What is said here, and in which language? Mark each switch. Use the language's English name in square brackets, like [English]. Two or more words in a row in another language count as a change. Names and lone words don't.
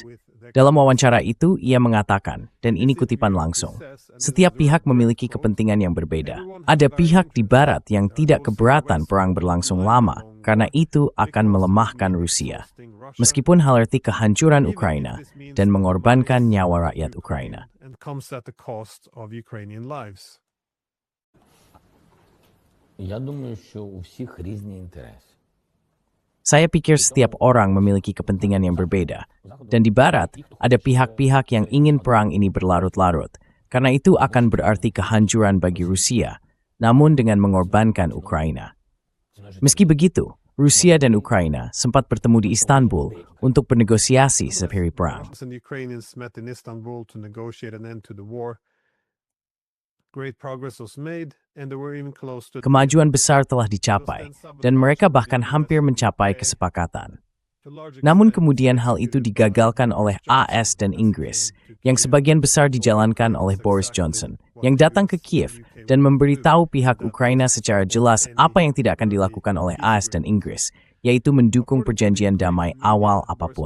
[Indonesian] Dalam wawancara itu, ia mengatakan, dan ini kutipan langsung, "Setiap pihak memiliki kepentingan yang berbeda. Ada pihak di Barat yang tidak keberatan perang berlangsung lama, karena itu akan melemahkan Rusia, meskipun hal arti kehancuran Ukraina dan mengorbankan nyawa rakyat Ukraina." [Ukrainian] Я думаю, що у всіх різні інтереси. [Indonesian] Saya pikir setiap orang memiliki kepentingan yang berbeda. Dan di Barat, ada pihak-pihak yang ingin perang ini berlarut-larut, karena itu akan berarti kehancuran bagi Rusia, namun dengan mengorbankan Ukraina. Meski begitu, Rusia dan Ukraina sempat bertemu di Istanbul untuk bernegosiasi seperti perang. [English] And Ukrainians met in Istanbul to negotiate an end to the war. Great progress was made, and they were even close to [Indonesian] Kemajuan besar telah dicapai, dan mereka bahkan hampir mencapai kesepakatan. Namun kemudian hal itu digagalkan oleh AS dan Inggris, yang sebagian besar dijalankan oleh Boris Johnson, yang datang ke Kiev dan memberitahu pihak Ukraina secara jelas apa yang tidak akan dilakukan oleh AS dan Inggris, yaitu mendukung perjanjian damai awal apapun.